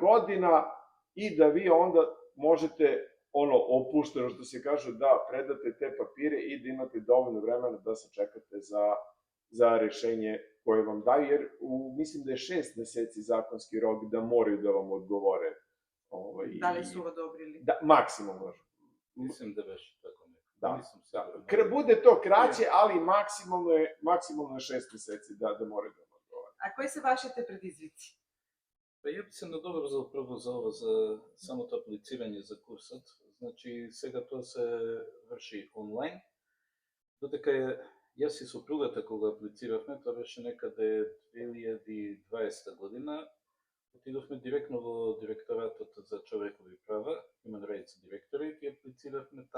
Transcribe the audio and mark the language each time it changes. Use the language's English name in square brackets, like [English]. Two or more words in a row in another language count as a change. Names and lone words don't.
[Serbian] godina i da vi onda možete opušteno, što se kaže, da predate te papire i da imate dovoljno vremena da se čekate za rešenje koje vam daju, jer mislim da je 6 meseci zakonski rok da moraju da vam odgovore. Da li su odobrili? Da, maksimum. Mislim da već tako neko. Da. Bude to kraće, ali maksimalno je 6 meseci da moraju da vam odgovore. A koji su [Macedonian] vašите предизвици? Па ја би се надоврзал прво за ова, за самото аплицирање за курсот. Значи, сега тоа се врши онлайн. Додека јас и сопругата кога аплициравме, тоа беше некаде 2020 година, отидовме директно во директоратот за човекови права, Human Rights Directorate, и аплициравме